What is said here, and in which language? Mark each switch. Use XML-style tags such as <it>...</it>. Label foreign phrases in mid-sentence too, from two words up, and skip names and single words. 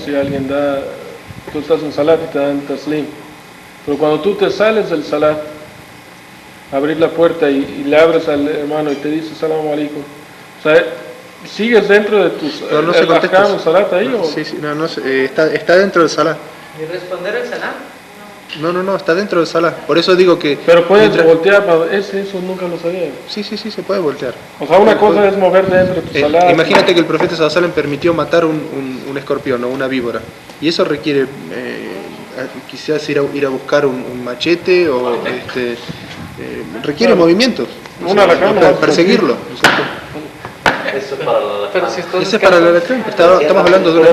<es>Si alguien tú estás en salat y te dan taslim, pero cuando tú te sales del salat, abrir la puerta y le abres al hermano y te dice</es> <ar>السلام عليكم,</ar> <es>o sea, ¿sigues dentro de tus no se contesta salat ahí? No, o? sí, está dentro del salat. ¿Y responder el salam? No, está dentro del salat. Por eso digo que... Pero puedes voltear, eso nunca lo sabía. Sí, se puede voltear. O sea, una cosa es mover dentro de tu salat. Imagínate que el profeta</es> <ar>صلى الله عليه وسلم</ar> <es>permitió matar un escorpión o una víbora. Y eso requiere quizás ir a buscar un machete o requiere movimientos. Para perseguirlo. Eso es para la alacrán. Ese es para el alacrán. Estamos hablando de</es>